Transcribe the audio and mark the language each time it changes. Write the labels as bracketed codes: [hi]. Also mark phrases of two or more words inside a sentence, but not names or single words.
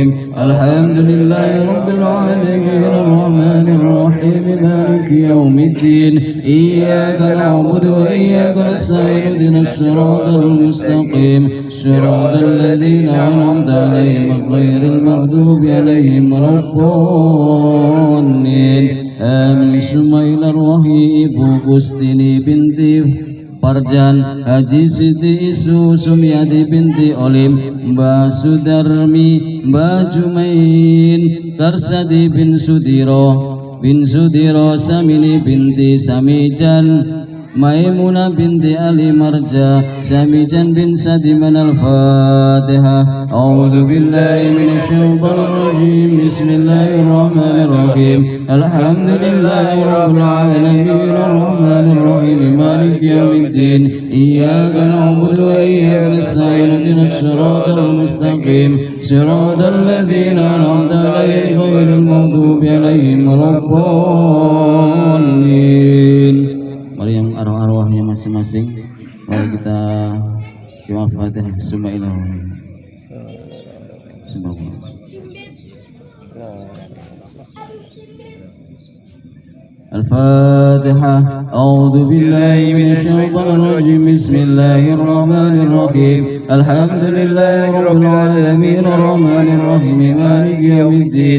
[ar] الحمد لله رب العالمين الرحمن الرحيم مالك يوم الدين. إياك نعبد وإياك نستعين اهدنا الصراط المستقيم صراط الذين أنعمت عليهم غير المغضوب عليهم ولا الضالين. آمين. ثم إلى الروح Ibu Gustini binti Parjan, Haji Siti Isu Sumiati binti Olim, Mbak Sudarmi, Mbak Jumain, Karsadi bin Sudiro, Samini binti Samijan, Maimunah binti Ali Marja, Samijan bin Sadiman al-Fatihah. أعوذ بالله من الشيطان الرجيم. بسم الله الرحمن الرحيم الحمد لله رب العالمين الرحمن الرحيم مالك يوم الدين. إياك نعبد وإياك نستعين اهدنا الصراط المستقيم صراط الذين أنعمت عليهم غير المغضوب عليهم ولا الضالين. [id] Mari yang arwah-arwahnya masing-masing, mari kita Al-Fatihah. [ar] بسم الله الرحمن الرحيم. الفاتحة. أعوذ بالله من الشيطان الرجيم. بسم الله الرحمن الرحيم. الحمد لله رب العالمين الرحمن الرحيم مالك يوم الدين.